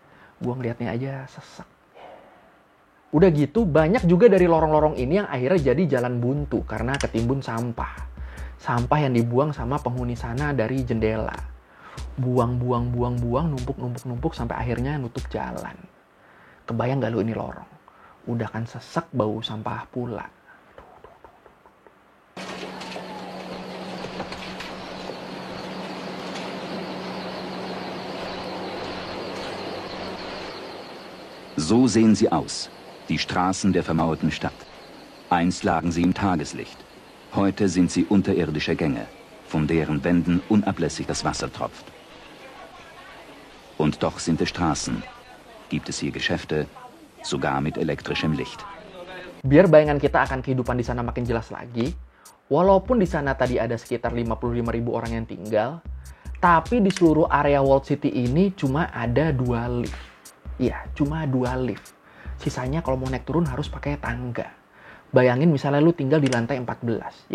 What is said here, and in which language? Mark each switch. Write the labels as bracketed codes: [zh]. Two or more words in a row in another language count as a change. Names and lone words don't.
[id] Gua ngeliatnya aja sesek. Udah gitu banyak juga dari lorong-lorong ini yang akhirnya jadi jalan buntu karena ketimbun sampah. Sampah yang dibuang sama penghuni sana dari jendela. Buang, numpuk sampai akhirnya nutup jalan. Kebayang gak lu ini lorong? Udah kan sesek bau sampah pula. [de] So sehen sie aus, die Straßen der vermauerten Stadt. Einst lagen sie im Tageslicht. Heute sind sie unterirdische Gänge, von deren Wänden unablässig das Wasser tropft. Und doch sind es Straßen. Gibt es hier Geschäfte, sogar mit elektrischem Licht. [id] Biar bayangan kita akan kehidupan di sana makin jelas lagi, walaupun di sana tadi ada sekitar 55.000 orang yang tinggal, tapi di seluruh area Walled City ini cuma ada 2 lift. Iya, cuma 2 lift. Sisanya kalau mau naik turun harus pakai tangga. Bayangin misalnya lu tinggal di lantai 14.